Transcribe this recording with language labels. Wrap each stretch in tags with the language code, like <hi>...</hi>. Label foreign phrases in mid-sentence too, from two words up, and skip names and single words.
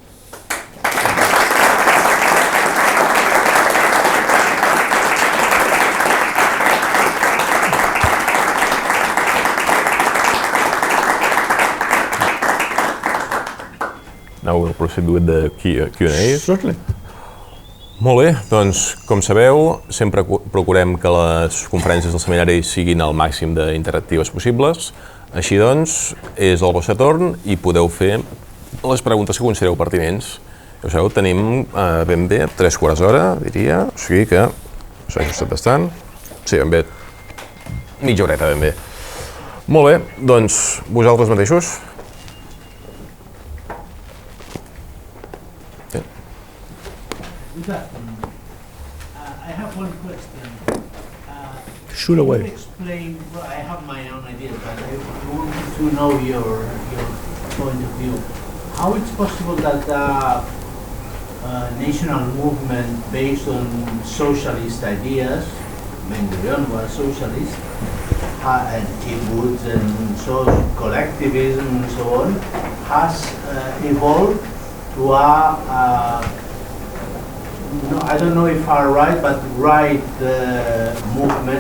<en>Now we'll proceed with the Q&A. Certainly.</en> <ca>Molt bé, doncs, com sabeu, sempre procurem que les conferències del seminari siguin el màxim d'interactives possibles. Així doncs, és el vostre torn i podeu fer les preguntes que considereu pertinents. Ja ho sabeu, tenim ben bé 3 quarts d'hora, diria, o sigui que s'ha ajustat bastant. Sí, ben bé, mitja horeta ben bé. Molt bé, doncs, vosaltres mateixos.</ca> <en>I have one question. Shoot Can away. you explain? Well, I have my own idea, but I want to know your point of view. How it's possible that a national movement based on socialist ideas, Ben-Gurion was socialist, and kibbutz and so collectivism and so on, has evolved to no, I don't know if far-right, but right movement.</en>